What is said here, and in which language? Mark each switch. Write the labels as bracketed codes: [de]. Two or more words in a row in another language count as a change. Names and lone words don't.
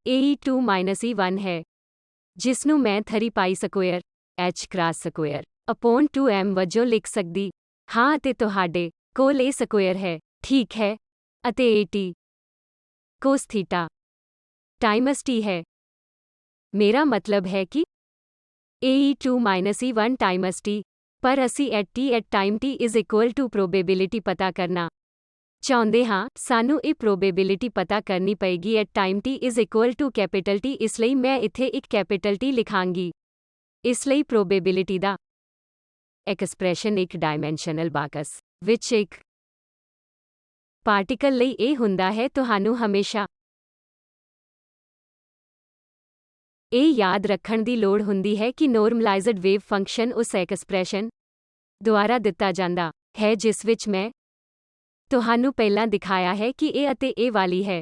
[en] E2 minus E1 [pa] ਹੈ ਜਿਸ ਨੂੰ ਮੈਂ [en] 3 pi square h cross square upon 2m [pa] ਵਜੋਂ ਲਿਖ ਸਕਦੀ ਹਾਂ ਅਤੇ ਤੁਹਾਡੇ ਕੋਲ [en] a square [pa] ਹੈ। ਠੀਕ ਹੈ। ਅਤੇ [en] at cos theta times t [pa] ਹੈ। ਮੇਰਾ ਮਤਲਬ ਹੈ ਕਿ [en] E2 minus E1 times t, [pa] ਪਰ ਅਸੀਂ [en] at time t is equal to probability [pa] ਪਤਾ ਕਰਨਾ ਚਾਹੁੰਦੇ ਹਾਂ। ਸਾਨੂੰ ਇਹ ਪ੍ਰੋਬੇਬਿਲਿਟੀ ਪਤਾ ਕਰਨੀ ਪਏਗੀ [en] at time t is equal to capital T. [pa] ਇਸ ਲਈ ਮੈਂ ਇੱਥੇ ਇੱਕ [en] capital T [pa] ਲਿਖਾਂਗੀ। ਇਸ ਲਈ ਪ੍ਰੋਬੇਬਿਲਿਟੀ ਦਾ ਐਕਸਪ੍ਰੈਸ਼ਨ ਇੱਕ [en] dimensional box [pa] ਵਿੱਚ ਇੱਕ ਪਾਰਟੀਕਲ ਲਈ ਇਹ ਹੁੰਦਾ ਹੈ। ਤੁਹਾਨੂੰ ਹਮੇਸ਼ਾ ਇਹ ਯਾਦ ਰੱਖਣ ਦੀ ਲੋੜ ਹੁੰਦੀ ਹੈ ਕਿ [en] normalized wave function [pa] ਉਸ ਐਕਸਪ੍ਰੈਸ਼ਨ ਦੁਆਰਾ ਦਿੱਤਾ ਜਾਂਦਾ ਹੈ ਜਿਸ ਵਿੱਚ ਮੈਂ ਤੁਹਾਨੂੰ ਪਹਿਲਾਂ ਦਿਖਾਇਆ ਹੈ ਕਿ ਇਹ ਅਤੇ ਇਹ ਵਾਲੀ ਹੈ।